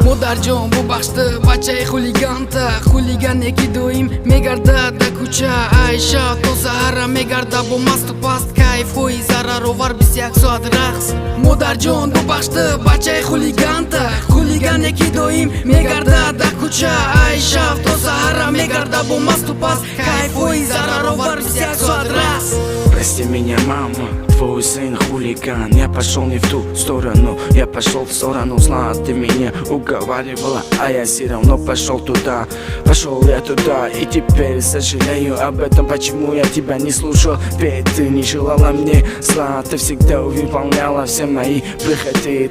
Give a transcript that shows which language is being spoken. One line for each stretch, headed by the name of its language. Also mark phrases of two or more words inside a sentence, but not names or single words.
Tajik: Модарҷон, бубахш ты бачаи хулиганта, хулигане ки доим мегарда да куча, ай шаб то саҳара мегарда бо масту паст, кайфҳои зараровар бисту як соат рақс. Модарҷон, бубахш ты бачаи хулиганта, хулигане ки доим мегарда да куча, ай шаб то саҳара мегарда бо масту паст, кайфҳои зараровар бисту як соат рақс.
Russian: Прости меня, мама, твой сын хулиган. Я пошёл не в ту сторону, я пошёл в сторону зла. Ты меня уговаривала, а я всё равно пошёл туда. Пошёл я туда, и теперь сожалею об этом. Почему я тебя не слушал? Ведь ты не желала мне зла. Ты всегда выполняла все мои прихоти.